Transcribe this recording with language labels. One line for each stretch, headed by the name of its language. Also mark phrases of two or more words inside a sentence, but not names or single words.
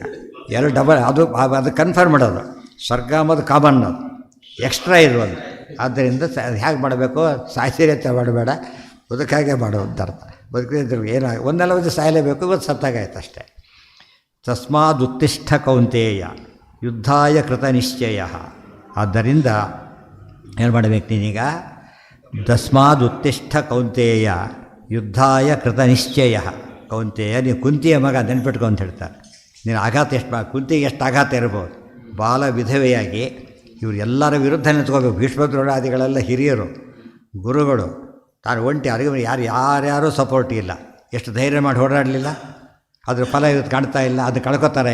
Kannada: 2 ಡಬಲ್. ಅದು ಕನ್ಫರ್ಮ್ ಮಾಡೋದು. ಸ್ವರ್ಗ ಅಂಬೋದು ಕಾಮನ್, ಅದು ಎಕ್ಸ್ಟ್ರಾ ಇದು ಒಂದು. ಆದ್ದರಿಂದ ಅದು ಹೇಗೆ ಮಾಡಬೇಕು? ಸಾಯ್ಸಿರತ್ತೆ ಮಾಡಬೇಡ, ಬದುಕಾಗೆ ಮಾಡೋ ಅಂತ ಅರ್ಥ. ಬದುಕಿದ್ರೆ ಏನು ಒಂದೆಲ್ಲ ಒಂದು ಸಾಯಲೇಬೇಕು, ಇವತ್ತು ಸತ್ತಾಗಾಯ್ತು ಅಷ್ಟೇ.
Sanskrit: ತಸ್ಮಾದುತ್ತಿಷ್ಠ ಕೌಂತೇಯ ಯುದ್ಧಾಯ ಕೃತ ನಿಶ್ಚಯ.
Kannada: ಆದ್ದರಿಂದ ಏನು ಮಾಡಬೇಕು ನೀನೀಗ?
Sanskrit: ತಸ್ಮಾದುತ್ತಿಷ್ಠ ಕೌಂತೇಯ ಯುದ್ಧಾಯ ಕೃತ ನಿಶ್ಚಯ.
Kannada: ಕೌಂತೇಯ, ನೀವು ಕುಂತಿಯ ಮಗ ನೆನ್ಪಿಟ್ಕೊ ಅಂತ ಹೇಳ್ತಾರೆ. ನೀನು ಆಘಾತ ಕುಂತಿಗೆ ಎಷ್ಟು ಆಘಾತ ಇರ್ಬೋದು. ಬಾಲ ವಿಧವೆಯಾಗಿ ಇವರು ಎಲ್ಲರ ವಿರುದ್ಧ ನಿಂತ್ಕೋಬೇಕು. ಭೀಷ್ಮದ್ರೋಣಾದಿಗಳೆಲ್ಲ ಹಿರಿಯರು, ಗುರುಗಳು. ತಾನು ಒಂಟಿ ಅರಿವು ಯಾರ್ಯಾರೂ ಸಪೋರ್ಟ್ ಇಲ್ಲ. ಎಷ್ಟು ಧೈರ್ಯ ಮಾಡಿ ಹೋರಾಡಲಿಲ್ಲ. ಅದ್ರ ಫಲ ಇವತ್ತು ಕಾಣ್ತಾ ಇಲ್ಲ. ಅದು ಕಳ್ಕೊತಾರೆ.